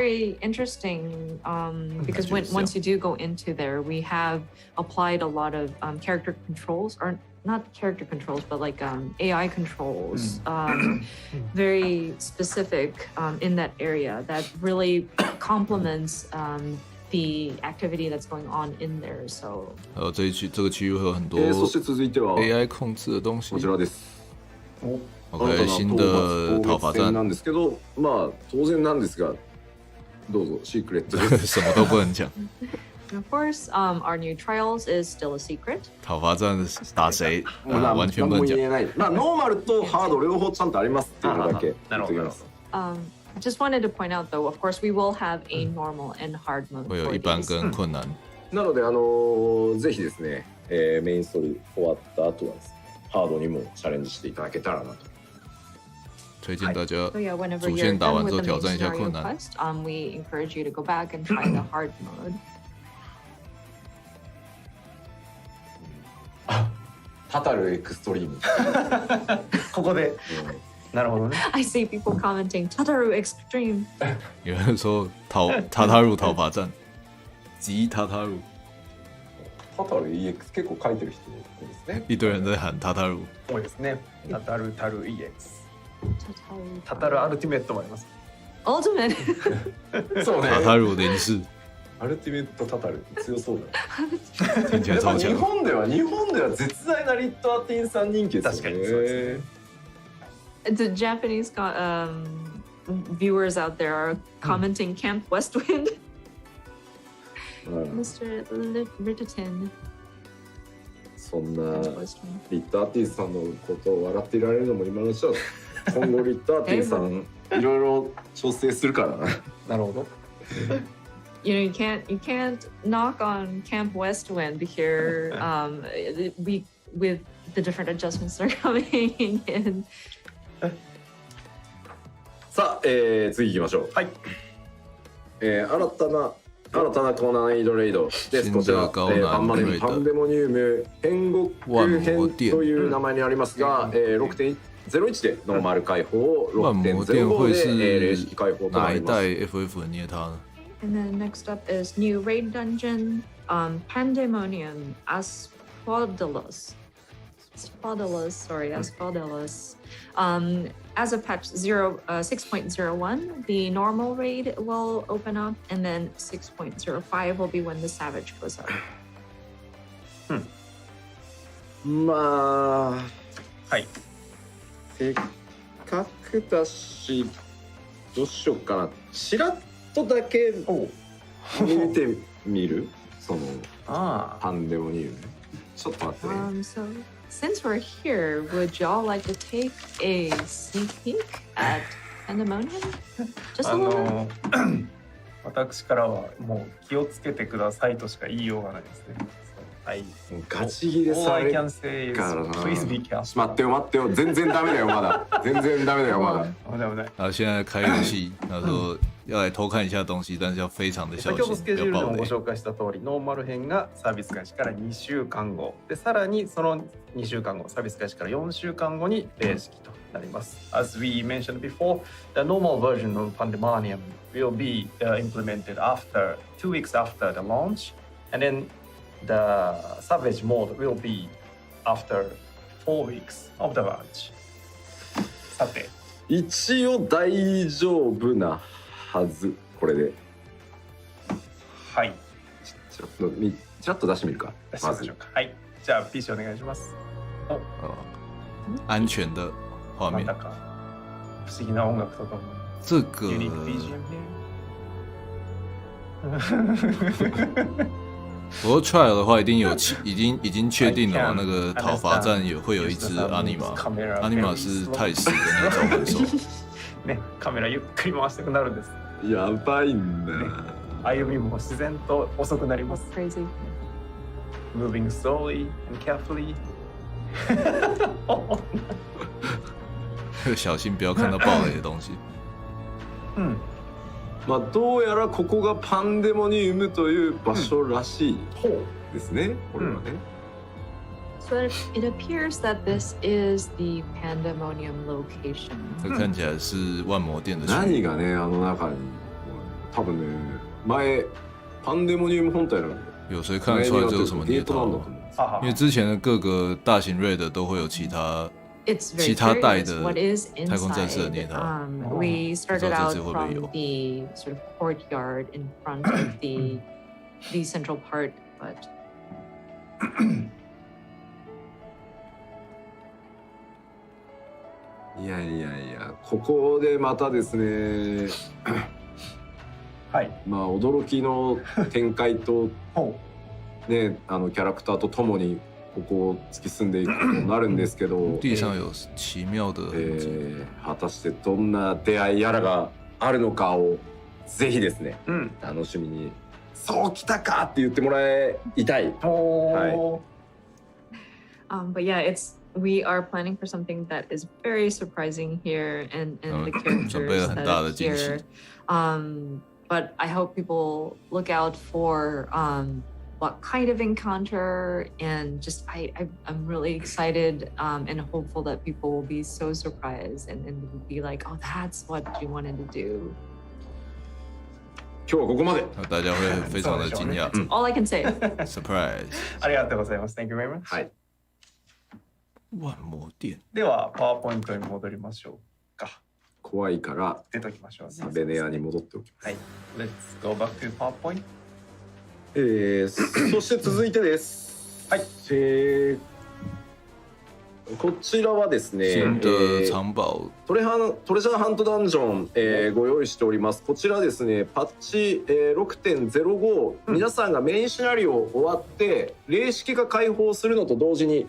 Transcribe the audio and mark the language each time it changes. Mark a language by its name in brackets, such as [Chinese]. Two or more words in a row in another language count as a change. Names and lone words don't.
[English] very interesting because once you do go into there, we have applied a lot of character controls, or not character controls, but like AI controls, very specific in that area that really complements the activity that's going on in there. So [Chinese] 这个区域会有很多 [Japanese] そして続いては [Chinese] AI 控制的东西。 [Japanese] こちらです。 [Chinese] OK， 新的讨伐战 [Japanese] なんですけど、まあ当然なんですが、どうぞシークレットです。 [Chinese] 什么都不能讲。 [English] And of course, our new trials is still a secret. [Chinese] 讨伐战打谁？完全不能讲。 [Japanese] まあノーマルとハード両方ちゃんとありますっていうのだけ言っておきます。 [English] Just wanted to point out, though, of course, we will have a normal and hard mode. [Chinese] 会有一般跟困難。 [Japanese] なのでぜひですね、メインストーリー終わった後はですね、ハードにもチャレンジしていただけたらなと。 [Chinese] 推荐大家 [English] So yeah, whenever [Chinese] 主 [English] you're [Chinese] 线打 [English] done [Chinese] 完 [English] with [Chinese] 之后 [English] the [Chinese] 挑 [English] main [Chinese] 战一下 [English] scenario [Chinese] 困難。 [English] quest, we encourage you to go back and try the hard mode. [Japanese] タタルエクストリーム。ここで。なるほどね。 [English] I see people commenting, Tataru Extreme. [Chinese] 有人说塔塔鲁讨伐战，吉塔塔鲁， [Japanese] タタル EX 結構書いてる人多いですね。 [Chinese] 一堆人在喊塔塔鲁。 [Japanese] 多いですね。タタルタル EX。タタルアルティメットもあります。 Ultimate. そうね。 [Chinese] 塔塔鲁連氏。 [Japanese] アルティメットタタル強そうだ。 [Chinese] 听起来超強。 [Japanese] 日本では絶大なリットアティンさん人気ですよね。確かにそうですね。 [English] The Japanese viewers out there are commenting Camp Westwind. Mr. Ritterton. [Japanese] そんなリットアティンさんのことを笑っていられるのも今のうちは今後リットアティンさんいろいろ調整するからな。なるほど。 [English] You know, you can't knock on Camp Westwind here. With the different adjustments that are coming in. [Japanese] さあ、次行きましょう。はい。新たな高難易度レイドです。こちら、パンデモニウム天国編という名前になりますが、6.01 でノーマル開放、6.05 で霊式開放となります。 [Chinese] 哪一代 FF 捏它呢？ [English] And then next up is new raid dungeon, Pandemonium Asphodylus. Asphodylus. As of patch 6.01, the normal raid will open up, and then 6.05 will be when the Savage goes up. [Japanese] まあ、はい。せっかくだし、どうしようかな。ちらっとだけ見てみる？そのパンデモニウム。ちょっと待ってね。 [English] So since we're here, would y'all like to take a sneak peek at Pandemonium? Just a little bit? [Japanese] 私からはもう気をつけてくださいとしか言いようがないですね。はい。ガチギレされるからな。待ってよ、全然ダメだよまだ。全然ダメだよまだ。危ない。 [Chinese] 然后现在开游戏，他说要来偷看一下东西，但是要非常的小 [Japanese] 先ほどスケジュー [Chinese] 心，不要暴雷 [Japanese] ルでもご。紹介した通り、ノーマル編がサービス開始から2週間後で、さらにその2週間後、サービス開始から4週間後に霊式となります。 [English] As we mentioned before, the normal version of Pandemonium will be implemented after 2 weeks after the launch, and then the Savage mode will be after 4 weeks of the launch. [Japanese] さて、一応大丈夫なはず。これではい。ちらっと出してみるか。出しましょうか。はい。じゃあ PC お願いします。 [Chinese] 安全的画面 [Japanese] なんだ。か不思議な音楽とかも。 [Chinese] 这个 [English] Unique BGM [Chinese] 不过 trial 的话，一定有已经确定了嘛？那个讨伐战也会有一只阿尼玛，阿尼玛是太史的那个召唤兽。 [Japanese] ね、カメラゆっくり回したくなるんです。やばいんだ。歩みも自然と遅くなります。 [English] Crazy. Moving slowly and carefully. [Chinese] 小心不要看到爆雷的东西。 [Japanese] まあどうやらここがパンデモニウムという場所らしいですね。これはね。 [English] So it appears that this is the Pandemonium location. [Chinese] 这看起来是万魔殿的区域。 [Japanese] 何がねあの中に多分ね前パンデモニウム本体なの。 [Chinese] 有谁看得出来这是什么捏套吗？因为之前的各个大型 raid 都会有其他代的太空战士的捏套。 [English] We started out from the sort of courtyard in front of the central part, but [Japanese] いやいやいや、ここでまたですねはい、まあ驚きの展開とね、キャラクターとともにここを突き進んでいくことになるんですけど、 [Chinese] 地上有奇妙的痕跡。 [Japanese] 果たしてどんな出会いやらがあるのかをぜひですね、楽しみにそうきたかって言ってもらいたい。 [English] But yeah, we are planning for something that is very surprising here, and the characters that are here. But I hope people look out for what kind of encounter, and just I'm really excited and hopeful that people will be so surprised and will be like, oh, that's what you wanted to do. [Japanese] 今日はここまで。 [Chinese] 大家会非常的惊讶。 [English] All I can say. Surprise。 [Japanese] ありがとうございます。 [English] Thank you very much。 [Japanese] はい。万魔殿。ではパワーポイントに戻りましょうか。怖いから出ときましょうね。サベネアに戻っておきます。 [English] はい。Let's go back to PowerPoint。 [Japanese] そして続いてです。はい。こちらはですね、トレジャーハントダンジョン、ご用意しております。こちらですね、パッチ、6.05、皆さんがメインシナリオ終わって霊式が開放するのと同時に、